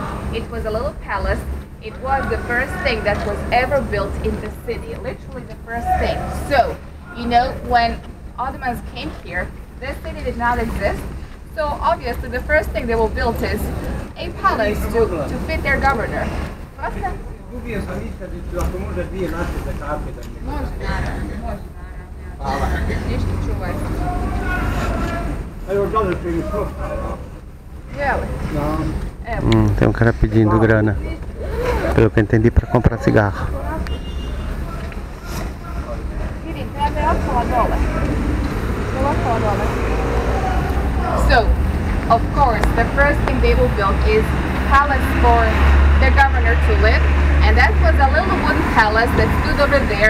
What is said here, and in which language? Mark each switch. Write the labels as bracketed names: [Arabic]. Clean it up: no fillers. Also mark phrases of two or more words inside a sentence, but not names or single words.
[English] It was a little palace. It was the first thing that was ever built in the city, literally the first thing. So, you know, when Ottomans came here, this city did not exist. So obviously the first thing they will build is a palace to fit their governor. [Serbian] Može, ništa čuvaj. [Portuguese] Tem um cara pedindo grana, pelo que eu entendi, para comprar cigarro. [English] So, of course, the first thing they will build is palace for the governor to live, and that was a little wooden palace that stood over there.